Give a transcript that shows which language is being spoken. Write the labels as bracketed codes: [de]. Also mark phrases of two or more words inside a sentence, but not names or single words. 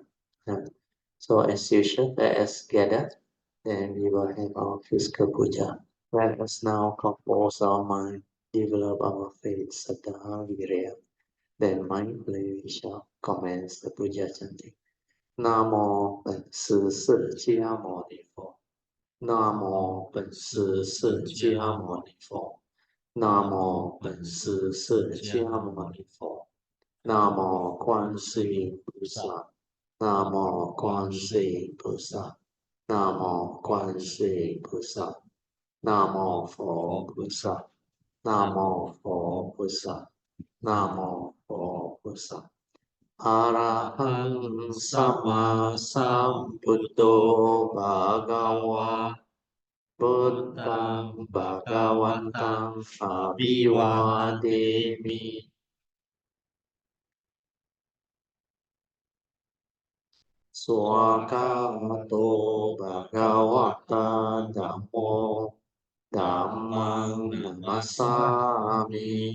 [en] So as usual, let us gather. Then we will have our physical puja. Let us now compose our mind, develop our faith, saddha, virya. Then mindfully we shall commence the puja chanting. [zh] Namo 本师释迦牟尼佛。Namo 本师释迦牟尼佛。Namo 本师释迦牟尼佛。Namo 观世音菩萨。Namo 观世音菩萨。Namo 观世音菩萨。Namo 佛菩萨。Namo 佛菩萨。Namo 佛菩萨。 [pi] 阿拉汉萨玛萨布多巴嘎瓦。 พุทธังภะคะวันตังอะภิวาเทมิสวากาโตภะคะวะตาธัมโมธัมมังนัมมัสสามิ